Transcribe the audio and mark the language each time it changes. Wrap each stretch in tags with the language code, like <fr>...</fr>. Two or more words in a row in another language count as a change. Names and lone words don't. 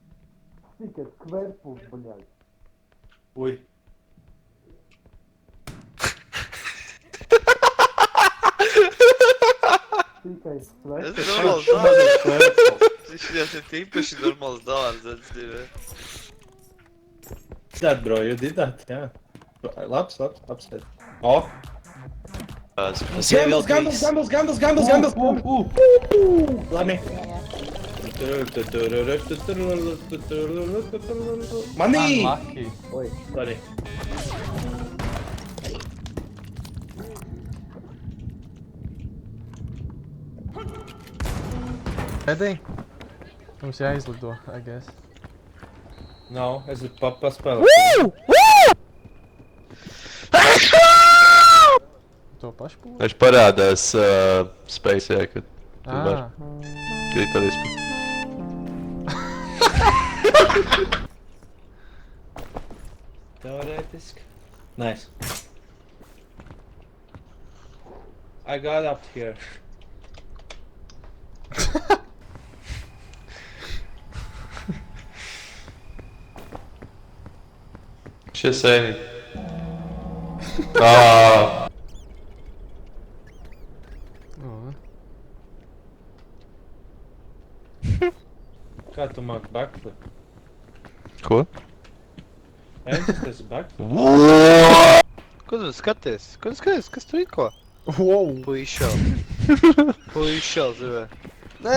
<lv>Ui. Tas ir normāls dārts. Viņš ir īpaši normāls dārts, dzīvē.</lv> <en>That, bro, you did that,</en> <lv>jā. Labs.</lv> <en>O! Gambles! Let me. Money! Unlucky. Sorry. Ready?</en> <lv>Mums jāizlido,</lv> <en>I guess.</en> <lv>No, es gribu paspēlēt. To pašu pūli? Viņš parādās Space, jā, kad tu vari Ā, krīt arī Teorētiski.</lv> <en>Nice. I got up here. Just saying. Ah. o.</en> <lv>Kā tu māk backflip? Ko? Tas ir backflip? Ko tu skaties? Ko tu skaties? Kas tu rīko?</lv> <en>Wow!</en> <lv>Puišal. Puišal, dzīvē. Nē,</lv>